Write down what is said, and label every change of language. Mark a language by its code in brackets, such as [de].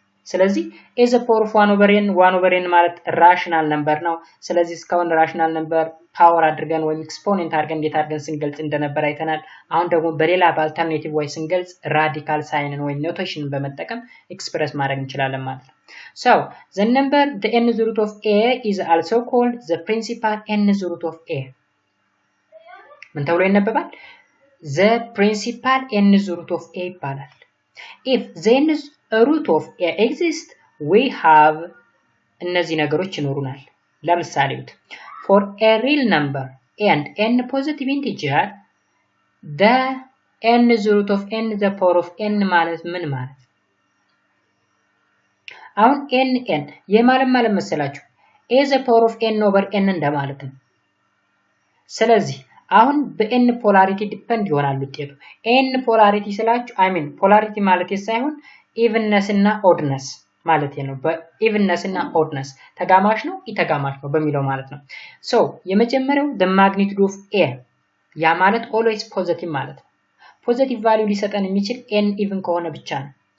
[am] ስለዚህ a the power of 1 over n 1 over n ማለት ራሽናል ነምበር ነው። ስለዚህ እስካሁን ራሽናል ነምበር ፓወር አድርገን ወይም ኤክስፖኔንት አድርገን እንዴት አድርገን ስንገልጽ እንደነበር አይተናል። አሁን ደግሞ በሌላ በአልተርኔቲቭ ወይ ስንገልጽ ራዲካል ሳይንን ወይም ኖቴሽንን በመጠቀም ኤክስፕረስ ማድረግ እንችላለን ማለት ነው። [en] So the number the nth root of a is also called the principal nth root of a. [am] ምን ተብሎ ይነበባል? [en] The principal nth root of a ይባላል። If the nth root of a exists, we have [am] እነዚህ ነገሮች ይኖሩናል። ለምሳሌ [en] for a real number and n positive integer, the nth root of n the power of n [am] ማለት ምን ማለት? አሁን n የማለት መሰላችሁ a the power of n over n እንደማለት ነው። ስለዚህ አሁን በn ፖላሪቲ ዲፔንድ ይሆናል ውጤቱ። n ፖላሪቲ ስላችሁ ፖላሪቲ ማለት ሳይሆን ኢቭነስ እና ኦድነስ ማለት ነው። በኢቭነስ እና ኦድነስ ተጋማሽ ነው ኢተጋማሽ ነው በሚለው ማለት ነው። ሶ የመጀመሪያው the magnitude of a ያ ማለት always ፖዚቲቭ ማለት ነው። ፖዚቲቭ ቫልዩ ሊሰጠን የሚችል n ኢቭን ከሆነ ብቻ ነው።